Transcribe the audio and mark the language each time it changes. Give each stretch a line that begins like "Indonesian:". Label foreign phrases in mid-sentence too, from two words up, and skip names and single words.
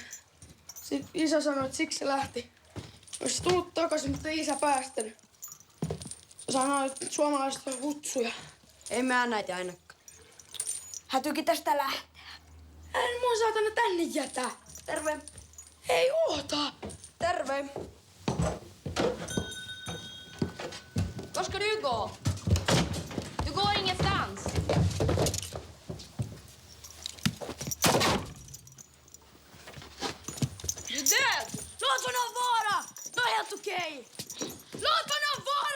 Finnish: Sitten isä sanoi, että siksi se lähti. Olisi tullut takaisin, mutta ei isä päästänyt. Se sanoi, että suomalaiset on hutsuja. Ei mä näitä ainakaan. Hätyykin tästä lähteä. En mua saatana tänne jätä. Terve. Ei oota. Terve.
Swedish: Var ska du gå? Du går ingenstans. Du är död! Låt honom vara! Jag är helt okej. Låt honom vara!